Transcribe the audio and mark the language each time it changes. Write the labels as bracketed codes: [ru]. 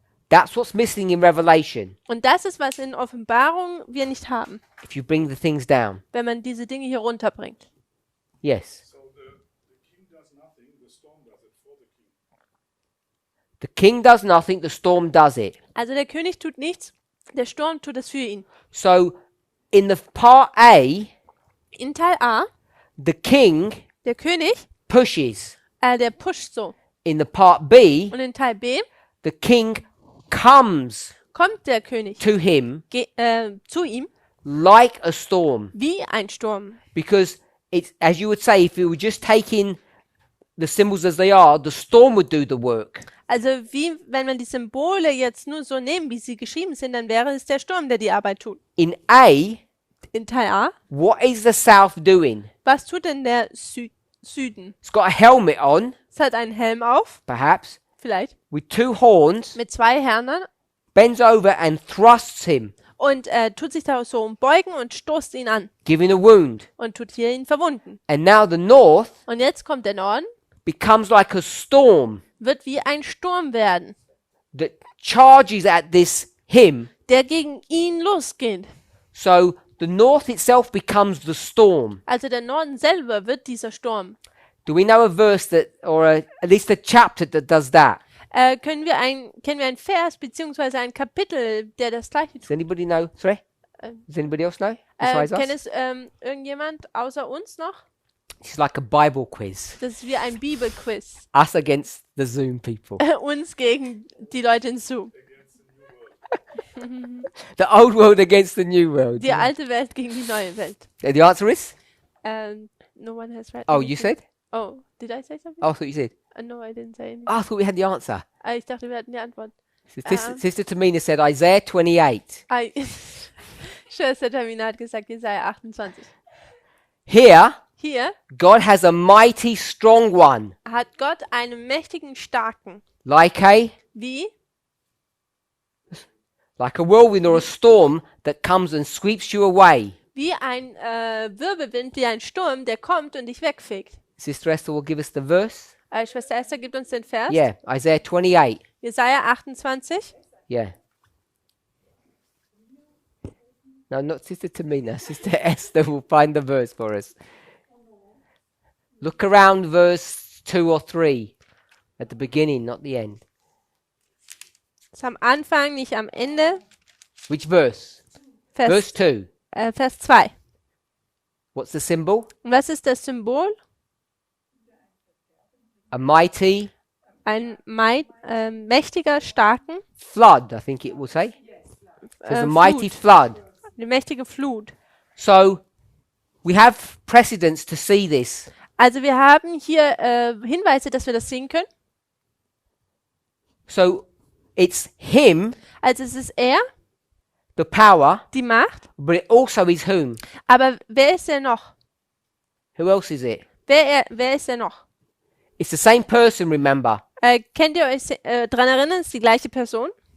[en] That's what's missing in Revelation. [de] Und das ist, was in Offenbarung wir nicht haben, [en] If you bring the things down. [de] wenn man diese Dinge hier runterbringt. [en] Yes. So the king does nothing, the storm does it for the king. The king does nothing, the storm does it. [de] Also der König tut nichts, der Sturm tut es für ihn. [en] So in the part A, [de] In Teil A, [en] the king [de] der König, [en] pushes. [de] der pusht so. [en] In the part B, [de] Und in Teil B [en] the king comes [de] kommt der König [en] to him [de] zu ihm [en] like a storm. [de] wie ein Sturm. [en] Because it's, as you would say, if you were just taking the symbols as they are, the storm would do the work. [de] Also wie wenn man die Symbole jetzt nur so nehmen, wie sie geschrieben sind, dann wäre es der Sturm, der die Arbeit tut. [en] In A, [de] In Teil A, [en] what is the south doing? [de] was tut denn der Süden? [en] It's got a helmet on, [de] Es hat einen Helm auf, [en] perhaps, [de] vielleicht, [en] with 2 horns, [de] mit 2 Hörnern [en] bends over and thrusts him, [de] und tut sich da so umbeugen und stoßt ihn an [en] giving a wound. [de] und tut hier ihn verwunden. [en] And now the north [de] Und jetzt kommt der Norden, [en] becomes like a storm [de] wird wie ein Sturm werden, [en] that charges at this him. [de] der gegen ihn losgeht. [en] So the north itself becomes the storm. [de] Also der Norden selber wird dieser Sturm. [en] Do we know a verse that, or at least a chapter that does that? [de] Kennen wir ein Vers beziehungsweise ein Kapitel, der das gleiche [en] Does [de] tut? [en] anybody know? Sorry? Does anybody else know? Besides [de] Kennt [en] us? [de] es irgendjemand außer uns noch? [en] It's like a Bible quiz. [de] Das ist wie ein Bibelquiz. [en] Us against the Zoom people. [de] Uns gegen die Leute in Zoom. [en] The old world against the new world. [de] Die alte Welt gegen die neue Welt. [en] The answer is? No one has read Oh, you anything. said? Oh, did I say something? Oh, I thought you said. No, I didn't say anything. Oh, I thought we had the answer. [de] Ich dachte, wir hatten die Antwort. [en] Sister Tamina said Isaiah 28. [de] Schwester Tamina hat gesagt, Jesaja 28. [en] Here, [de] Hier [en] God has a mighty strong one. [de] hat Gott einen mächtigen, starken. [en] Like a whirlwind or a storm that comes and sweeps you away. [de] Wie ein Wirbelwind, wie ein Sturm, der kommt und dich wegfegt. [en] Sister Esther will give us the verse. [de] Schwester Esther gibt uns den Vers. [en] Yeah, Isaiah 28. [de] Jesaja 28. [en] Yeah. No, not Sister Tamina. Sister Esther will find the verse for us. Look around verse 2 or 3. At the beginning, not the end. [de] Ist am Anfang, nicht am Ende. [en] Which verse? Verse 2. [de] Vers 2. [en] What's the symbol? [de] Und was ist das Symbol? [en] A mighty [de] Ein mächtiger, starken, [en] flood, I think it will say. There's a mighty [de] Flut. [en] flood. [de] Eine mächtige Flut. [en] So we have precedents to see this. [de] Also wir haben hier Hinweise, dass wir das sehen können. [en] So it's him, [de] Also es ist er, [en] the power, [de] die Macht. [en] but it also is whom? [de] Aber wer ist er noch? [en] Who else is it? [de] Wer ist er noch? [en] It's the same person, remember. [de] Könnt ihr euch daran erinnern, es ist die gleiche Person?